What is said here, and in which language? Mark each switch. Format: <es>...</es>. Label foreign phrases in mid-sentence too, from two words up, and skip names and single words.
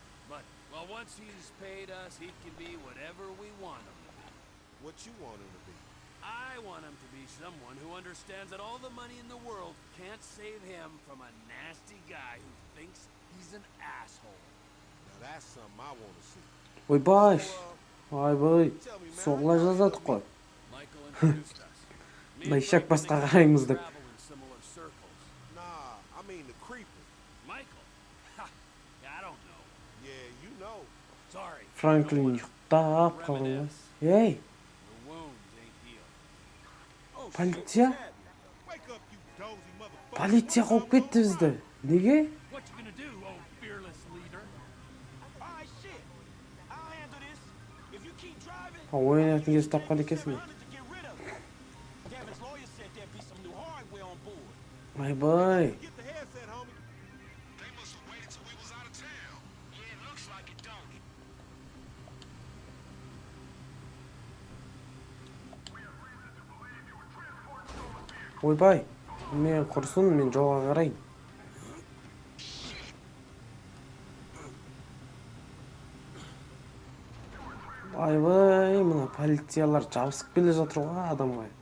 <en>But, well, once he's paid us, he can be whatever we want him to be. What you want him to be? I want him to be someone who understands that all the money in the world can't save him from a nasty guy who thinks he's an asshole. Now that's something I want to see.</en> <kk>Ойбай,</kk> <en>So,</en> <kk>айбай,</kk> <en>tell me, man,</en> <kk>соғыла жаздадық қой.</kk> <en>Michael introduced us. Me and</en> <kk>Мына ишак</kk> <en>Franklin</en> <kk>басқа</kk> <en>think</en> <kk>қараймыз</kk> <en>we</en> <kk>деп.</kk> <en>travel in similar circles. nah, I mean the creeper. Michael? Ha! I don't know. Yeah, you know. Sorry.</en> <kk>Франклин ұйықтап қалған. Ей,</kk> <en>The wounds ain't healed. Oh,</en> <kk>полиция?</kk> <en>wake up, you dozy motherfucker.</en> <kk>Полиция қуып кетті бізді. Неге?</kk> <en>What you gonna do, oh fearless leader? Alright, shit. I'll handle this. If you keep driving,</en> <kk>Ойнайтын кез тапқан екенсің.</kk> <en>to get rid of it. Devin's lawyer said there'd be some new hardware on board. My boy. Get the headset, homie. They must have waited till we was out of town. Yeah, it looks like it, don't it?</en> <kk>Ойбай. Мен құрсын, мен жолға қарайын. Айбай, мына полициялар жабысып келе жатыр ғой адамға.</kk>